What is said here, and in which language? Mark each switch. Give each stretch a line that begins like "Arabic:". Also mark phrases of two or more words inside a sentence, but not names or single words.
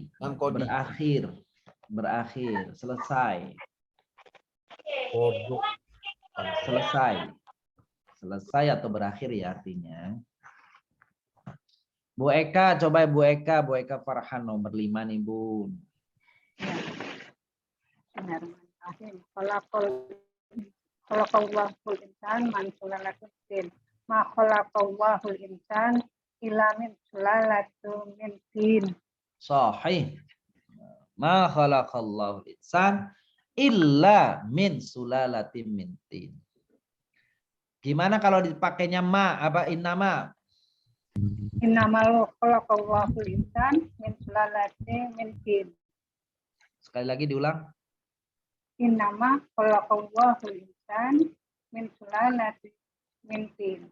Arabic: Tangkodi.
Indonesian: Berakhir, selesai.
Arabic: Kodo.
Indonesian: Selesai atau berakhir ya artinya. Bu Eka, coba Bu Eka Farhan nomor 5 nih, Bun.
Arabic: خلق الله الإنسان من سلالة طين. ما خلق الله الإنسان إلا من سلالة من طين. صحيح. ما خلق الله الإنسان إلا من سلالة من طين.
Indonesian: Gimana kalau dipakainya ma? Apa innama?
Arabic: إنما خلق الله الإنسان من سلالة من طين.
Indonesian: Sekali lagi diulang.
Arabic: إنما خلق الله الإنسان من سلالة من طين.